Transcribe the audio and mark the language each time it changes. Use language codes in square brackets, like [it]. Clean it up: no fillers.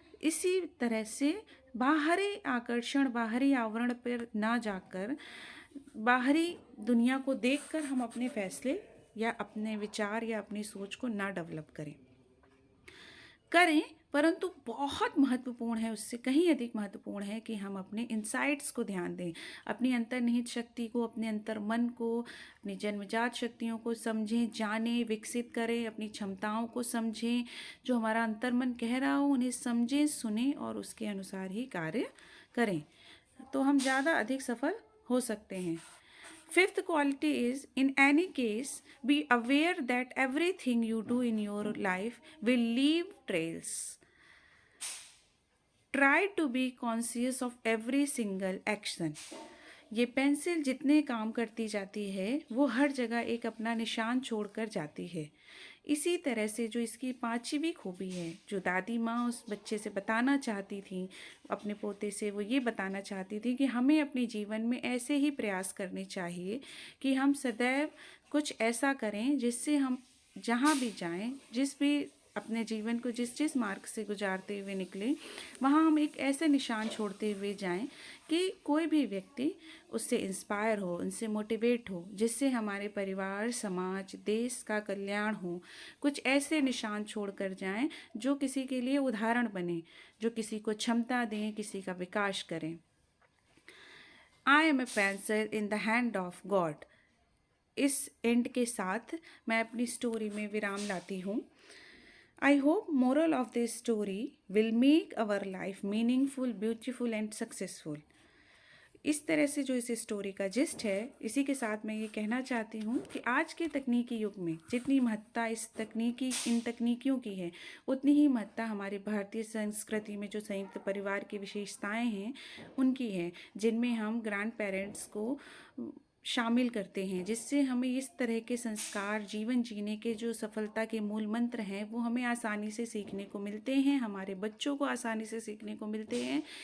[hi] इसी तरह से बाहरी आकर्षण, बाहरी आवरण पर ना जाकर बाहरी दुनिया को देखकर हम अपने फैसले या अपने विचार या अपनी सोच को ना डेवलप करें, परंतु बहुत महत्वपूर्ण है, उससे कहीं अधिक महत्वपूर्ण है कि हम अपने इनसाइट्स को ध्यान दें, अपनी अंतर्निहित शक्ति को, अपने अंतर मन को, अपनी जन्मजात शक्तियों को समझें, जानें, विकसित करें, अपनी क्षमताओं को समझें। जो हमारा अंतर्मन कह रहा हो उन्हें समझें, सुनें और उसके अनुसार ही कार्य करें, तो हम ज़्यादा अधिक सफल हो सकते हैं। [en] Fifth quality is, in any case, be aware that everything you do in your life will leave trails. Try to be conscious of every single action. [hi] ये पेंसिल जितने काम करती जाती है वो हर जगह एक अपना निशान छोड़कर जाती है। इसी तरह से जो इसकी पांचवी खूबी है, जो दादी माँ उस बच्चे से बताना चाहती थी, अपने पोते से वो ये बताना चाहती थी कि हमें अपने जीवन में ऐसे ही प्रयास करने चाहिए कि हम सदैव कुछ ऐसा करें जिससे हम जहाँ भी जाएं, जिस भी अपने जीवन को जिस जिस मार्ग से गुजारते हुए निकले, वहाँ हम एक ऐसे निशान छोड़ते हुए जाएं कि कोई भी व्यक्ति उससे इंस्पायर हो, उनसे मोटिवेट हो, जिससे हमारे परिवार, समाज, देश का कल्याण हो। कुछ ऐसे निशान छोड़ कर जाएं जो किसी के लिए उदाहरण बने, जो किसी को क्षमता दें, किसी का विकास करें। [en] I am a pencil in the hand of God. [hi] इस एंड के साथ मैं अपनी स्टोरी में विराम लाती हूँ। [en] I hope moral of this story will make our life meaningful, beautiful and successful. [hi] इस तरह से जो इस स्टोरी का जिस्ट है, इसी के साथ मैं ये कहना चाहती हूँ कि आज के तकनीकी युग में जितनी महत्ता इन तकनीकियों की है, उतनी ही महत्ता हमारी भारतीय संस्कृति में जो संयुक्त परिवार की विशेषताएं हैं उनकी है, जिनमें हम ग्रैंड पेरेंट्स को शामिल करते हैं, जिससे हमें इस तरह के संस्कार, जीवन जीने के जो सफलता के मूल मंत्र हैं वो हमें आसानी से सीखने को मिलते हैं, हमारे बच्चों को आसानी से सीखने को मिलते हैं।